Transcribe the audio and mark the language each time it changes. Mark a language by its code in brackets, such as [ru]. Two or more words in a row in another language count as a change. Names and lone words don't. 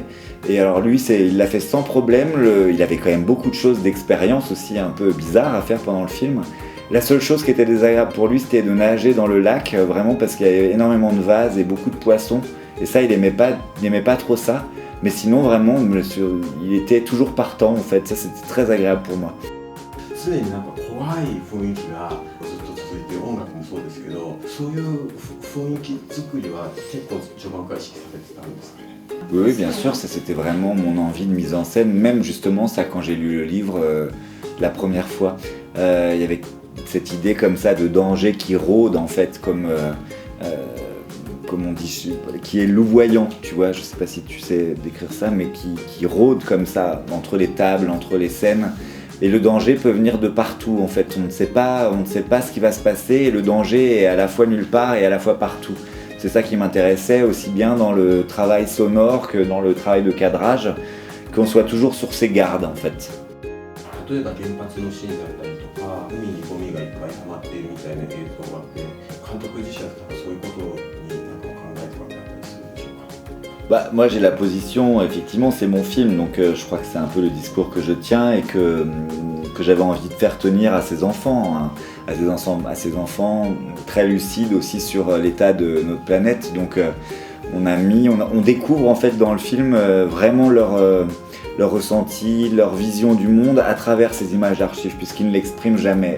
[fr] Et alors lui il l'a fait sans problème, il avait quand même beaucoup de choses d'expérience aussi un peu bizarres à faire pendant le film. La seule chose qui était désagréable pour lui c'était de nager dans le lac, vraiment parce qu'il y avait énormément de vases et beaucoup de poissons. Et ça il aimait pas trop ça. Mais sinon vraiment il était toujours partant en fait, ça c'était très agréable pour moi. [ja] 常になんか怖い雰囲気がずっと続いて、音楽もそうですけど、そういう雰囲気作りは結構序盤から意識されてたんですかね？ [fr] Oui, bien sûr, ça c'était vraiment mon envie de mise en scène, même justement ça quand j'ai lu le livre la première fois. Il y avait cette idée comme ça de danger qui rôde en fait, comme on dit, qui est louvoyant, tu vois, je sais pas si tu sais décrire ça, mais qui rôde comme ça entre les tables, entre les scènes. Et le danger peut venir de partout, en fait. On ne sait pas ce qui va se passer, et le danger est à la fois nulle part et à la fois partout. C'est ça qui m'intéressait, aussi bien dans le travail sonore que dans le travail de cadrage, qu'on soit toujours sur ses gardes, en fait. [ja] 例えば原発のシーンだったりとか、海にゴミがいっぱい溜まっているみたいな映像があって、監督自身だったらそういうことになんか考えてもらったりするでしょうか。 [fr] Bah, moi j'ai la position, effectivement c'est mon film, donc je crois que c'est un peu le discours que je tiens et que j'avais envie de faire tenir à ses enfants, hein, à ses enfants très lucides aussi sur l'état de notre planète. Donc on découvre en fait dans le film vraiment leur ressenti, leur vision du monde à travers ces images d'archives, puisqu'ils ne l'expriment jamais.